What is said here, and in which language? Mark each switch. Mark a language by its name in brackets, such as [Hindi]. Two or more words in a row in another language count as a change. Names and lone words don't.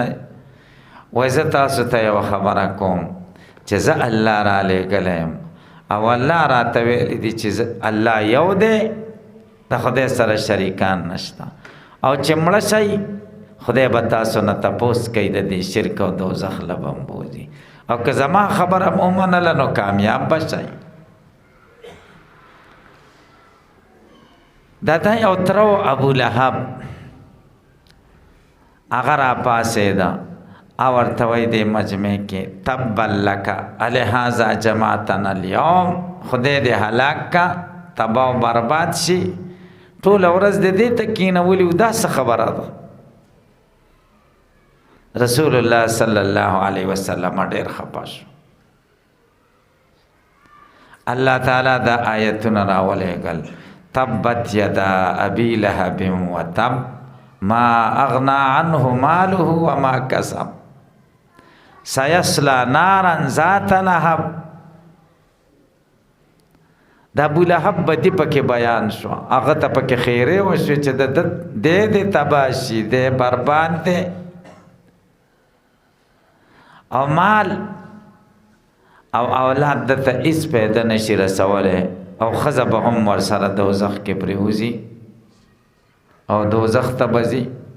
[Pashto] وایي زه تاسو ته یوه خبره کوم چې زه الله را لېږلی یم، او الله راته ویلي دي چې الله یو دی، د خدای سره شریکان نشته، او چې مړه شئ خدای به تاسو نه تپوس کوي د دې شرک او دوزخ له بمبوزي، او که زما خبره مو ومنله نو کامیاب به شئ. د ده یو تره و ابو لهب، هغه راپاڅېده او ورته وایي دې مجمع کې [Arabic] تبا لک الهذا جماعتنا اليوم، [Pashto] خدای دې هلاک کا، تباه و برباد شي، ټوله ورځ د دې ته کېنولي و، دا څه خبره ده؟ رسول الله [Arabic] صلی الله علیه وسلم [Pashto] ډېر خفه شو. الله تعالی دا آیتونه راولېږل، [Arabic] تبت یدا ابي لهب وتب ما اغنى عنه ماله وما کسب سيصلى نارا ذات لهب. [Pashto] د ابو لهب بدی پکې بیان شو، هغه ته پکې خیره وشو چې د تباشي د برباد دی او مال او اولاد دته هیڅ پیدا نشي رسولی او ښځه به هم ورسره دوزخ کې پرېوځي او دوزخ ته به ځي.